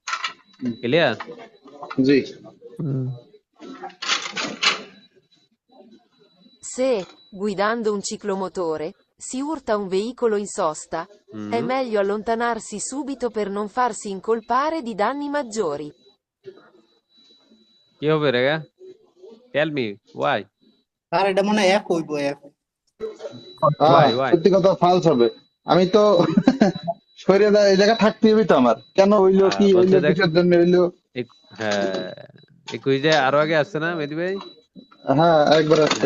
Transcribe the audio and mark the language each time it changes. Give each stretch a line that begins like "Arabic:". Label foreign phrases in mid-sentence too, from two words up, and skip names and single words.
Bangla: ক্লিয়ার? জি।
Italian: Se, guidando un ciclomotore, si urta un veicolo in sosta, è meglio allontanarsi subito per non farsi incolpare di danni maggiori.
Bangla: কি হবে রে?
English: Tell me why.
Bangla: আর এটা মনে হয় এক হইব এক।
English: why why
Bangla: সত্যি কথা ফালস হবে। আমি তো সরে এই জায়গায় থাকতে হবে তো আমার, কেন হইলো কি বলছে হইলো দেখ কিসের জন্য হইলো। হ্যাঁ এই কুইজে আরো আগে আসছে না মেহেদী ভাই? হ্যাঁ একবার আসছে।